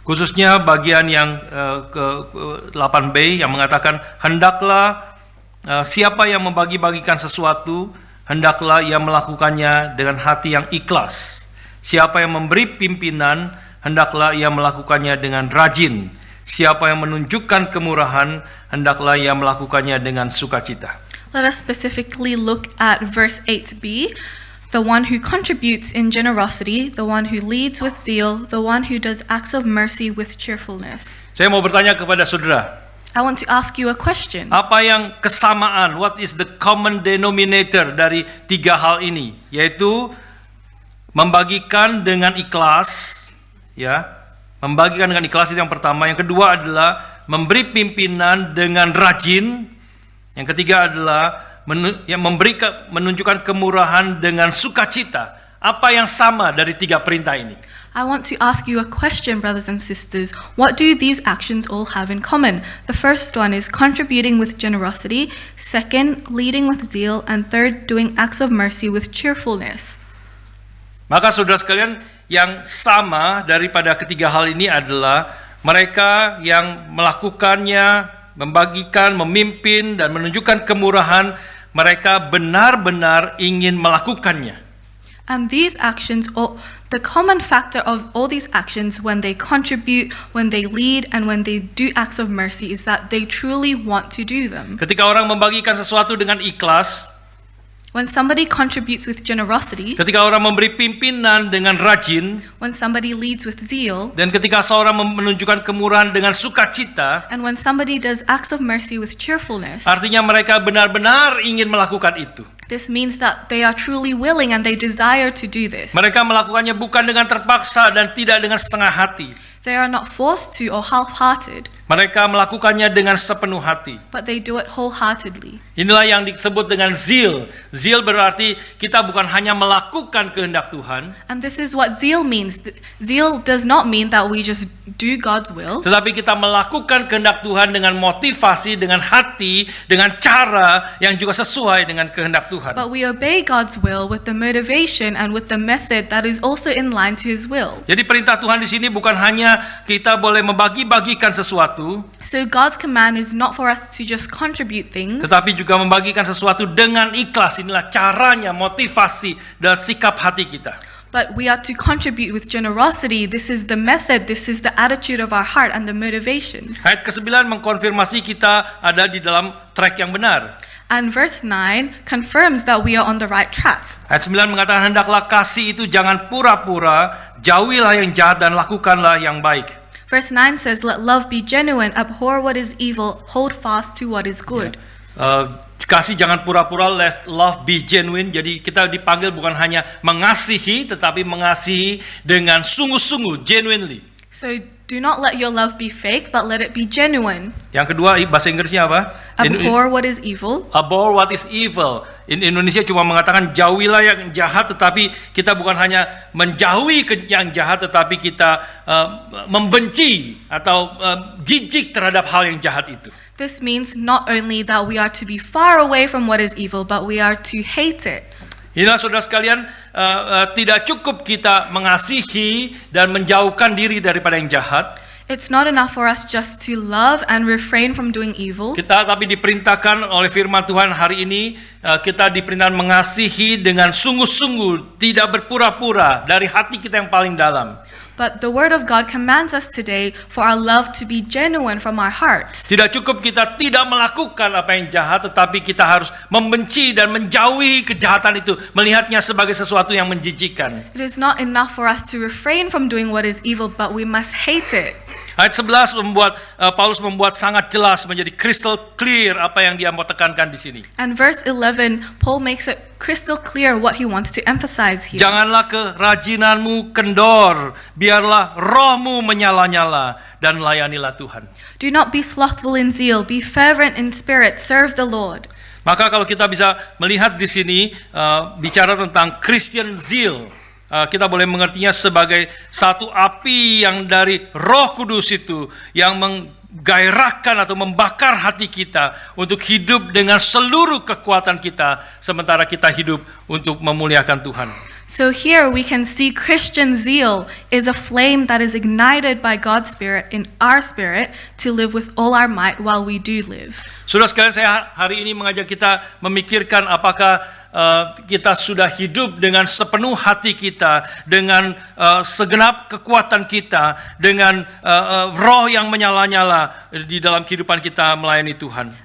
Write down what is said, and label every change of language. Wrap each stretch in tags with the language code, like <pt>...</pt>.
<id>Khususnya bagian yang ke-8b yang mengatakan, hendaklah siapa yang membagi-bagikan sesuatu, hendaklah ia melakukannya dengan hati yang ikhlas. Siapa yang memberi pimpinan, hendaklah ia melakukannya dengan rajin. Siapa yang menunjukkan kemurahan, hendaklah ia melakukannya dengan sukacita.</id> <en>Let us specifically look at verse 8b. The one who contributes in generosity, the one who leads with zeal, the one who does acts of mercy with cheerfulness.</en> <id>Saya mau bertanya kepada saudara,</id> <en>I want to ask you a question.</en> <id>apa yang kesamaan,</id> <en>what is the common denominator</en> <id>dari tiga hal ini? Yaitu membagikan dengan ikhlas, ya. Membagikan dengan ikhlas itu yang pertama. Yang kedua adalah memberi pimpinan dengan rajin. Yang ketiga adalah menunjukkan kemurahan dengan sukacita. Apa yang sama dari tiga perintah ini?</id> <en>I want to ask you a question, brothers and sisters. What do these actions all have in common? The first one is contributing with generosity, second, leading with zeal, and third, doing acts of mercy with cheerfulness.</en> <id>Maka saudara sekalian, yang sama daripada ketiga hal ini adalah mereka yang melakukannya, membagikan, memimpin, dan menunjukkan kemurahan, mereka benar-benar ingin melakukannya.</id> <en>And these actions, the common factor of all these actions when they contribute, when they lead, and when they do acts of mercy is that they truly want to do them.</en> <id>Ketika orang membagikan sesuatu dengan ikhlas,</id> <en>When somebody contributes with generosity,</en> <id>ketika orang memberi pimpinan dengan rajin,</id> <en>when somebody leads with zeal,</en> <id>dan ketika seorang menunjukkan kemurahan dengan sukacita,</id> <en>and when somebody does acts of mercy with cheerfulness,</en> <id>artinya mereka benar-benar ingin melakukan itu.</id> <en>this means that they are truly willing and they desire to do this.</en> <id>Mereka melakukannya bukan dengan terpaksa dan tidak dengan setengah hati.</id> <en>They are not forced to or half-hearted,</en> <id>Mereka melakukannya dengan sepenuh hati.</id> <en>but they do it wholeheartedly.</en> <id>Inilah yang disebut dengan zeal. Zeal berarti kita bukan hanya melakukan kehendak Tuhan,</id> <en>And this is what zeal means. Zeal does not mean that we just do God's will,</en> <id>tetapi kita melakukan kehendak Tuhan dengan motivasi, dengan hati, dengan cara yang juga sesuai dengan kehendak Tuhan.</id> <en>but we obey God's will with the motivation and with the method that is also in line to His will.</en> <id>Jadi perintah Tuhan di sini bukan hanya kita boleh membagi-bagikan sesuatu,</id> <en>So God's command is not for us to just contribute things,</en> <id>tetapi juga membagikan sesuatu dengan ikhlas. Inilah caranya, motivasi dan sikap hati kita.</id> <en>but we are to contribute with generosity. This is the method, this is the attitude of our heart and the motivation.</en> <id>Ayat ke-9 mengkonfirmasi kita ada di dalam track yang benar.</id> <en>And verse 9 confirms that we are on the right track.</en> <id>Ayat 9 mengatakan, hendaklah kasih itu jangan pura-pura, jauhilah yang jahat dan lakukanlah yang baik.</id> <en>Verse 9 says, let love be genuine, abhor what is evil, hold fast to what is good.</en> <id>Kasih jangan pura-pura,</id> <en>let love be genuine.</en> <id>Jadi kita dipanggil bukan hanya mengasihi, tetapi mengasihi dengan sungguh-sungguh, genuinely.</id> <en>So do not let your love be fake, but let it be genuine.</en> <id>Yang kedua, bahasa Inggrisnya apa?</id> <en>Abhor what is evil. Abhor what is evil.</en> <id>Indonesia cuma mengatakan jauhilah yang jahat, tetapi kita bukan hanya menjauhi yang jahat, tetapi kita membenci atau jijik terhadap hal yang jahat itu.</id> <en>This means not only that we are to be far away from what is evil, but we are to hate it.</en> <id>Inilah saudara sekalian, tidak cukup kita mengasihi dan menjauhkan diri daripada yang jahat.</id> <en>It's not enough for us just to love and refrain from doing evil.</en> <id>Kita tapi diperintahkan oleh firman Tuhan hari ini, kita diperintahkan mengasihi dengan sungguh-sungguh, tidak berpura-pura dari hati kita yang paling dalam.</id> <en>But the Word of God commands us today for our love to be genuine from our hearts.</en> <id>Tidak cukup kita tidak melakukan apa yang jahat, tetapi kita harus membenci dan menjauhi kejahatan itu, melihatnya sebagai sesuatu yang menjijikkan.</id> <en>It is not enough for us to refrain from doing what is evil, but we must hate it.</en> <id>Ayat 11 Paulus membuat sangat jelas, menjadi crystal clear apa yang dia mau tekankan di sini.</id> <en>And verse 11, Paul makes it crystal clear what he wants to emphasize here.</en> <id>Janganlah kerajinanmu kendor, biarlah rohmu menyala-nyala dan layanilah Tuhan.</id> <en>Do not be slothful in zeal, be fervent in spirit, serve the Lord.</en> <id>Maka kalau kita bisa melihat di sini bicara tentang Christian zeal, kita boleh mengertinya sebagai satu api yang dari Roh Kudus itu yang menggairahkan atau membakar hati kita untuk hidup dengan seluruh kekuatan kita sementara kita hidup untuk memuliakan Tuhan.</id> <en>So here we can see Christian zeal is a flame that is ignited by God's Spirit in our spirit to live with all our might while we do live.</en> <id>Saudara sekalian, saya hari ini mengajak kita memikirkan apakah kita sudah hidup dengan sepenuh hati kita, dengan segenap kekuatan kita, dengan roh yang menyala-nyala di dalam kehidupan kita melayani Tuhan.</id>